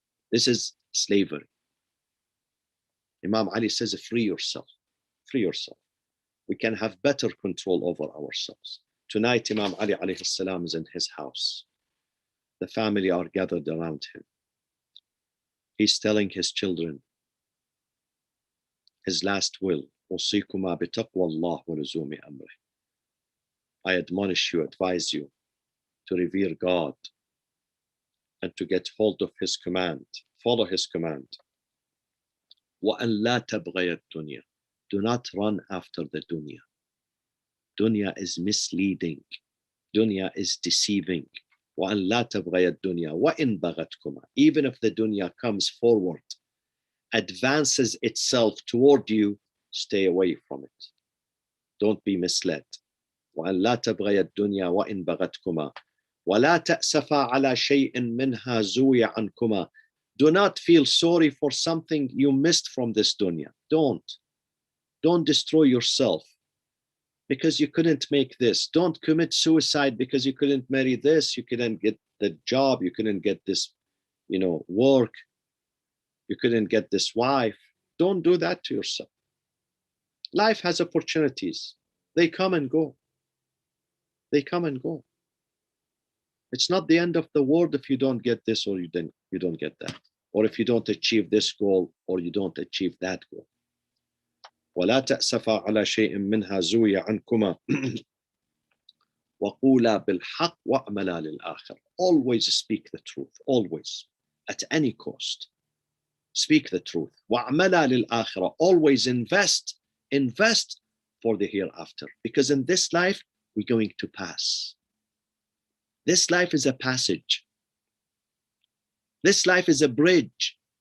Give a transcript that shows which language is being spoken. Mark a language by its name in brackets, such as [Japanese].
[English] This is slavery. Imam Ali says, free yourself. Free yourself. We can have better control over ourselves. Tonight, Imam Ali alayhi salam is in his house. The family are gathered around him. He's telling his children his last will. [Arabic] أوصيكما بتقوى الله ولزوم أمره. [English] I admonish you, advise you to revere God and to get hold of his command, follow his command. [Arabic] وأن لا تبغي الدنيا. [English] Do not run after the dunya. Dunya is misleading. Dunya is deceiving. [Arabic] وأن لا تبغي الدنيا وإن بغتكما. [English] Even if the dunya comes forward, advances itself toward you, stay away from it. Don't be misled. [Arabic] وأن لا تبغي الدنيا وإن بغتكما ولا تأسفا على شيء منها زوي عنكما. [English] Do not feel sorry for something you missed from this dunya. Don't destroy yourself because you couldn't make this. Don't commit suicide because you couldn't marry this, you couldn't get the job, you couldn't get this, work, you couldn't get this wife. Don't do that to yourself. Life has opportunities. They come and go. They come and go. It's not the end of the world if you don't get this or you don't get that, or if you don't achieve this goal or you don't achieve that goal. [Arabic] ولا تأسفا على شيء منها زوي عنكما وقولا بالحق وأعملا للآخرة. [English] Always speak the truth, always, at any cost. Speak the truth. [Arabic] وأعملا للآخرة. [English] Always invest for the hereafter, because in this life we're going to pass. This life is a passage. This life is a bridge.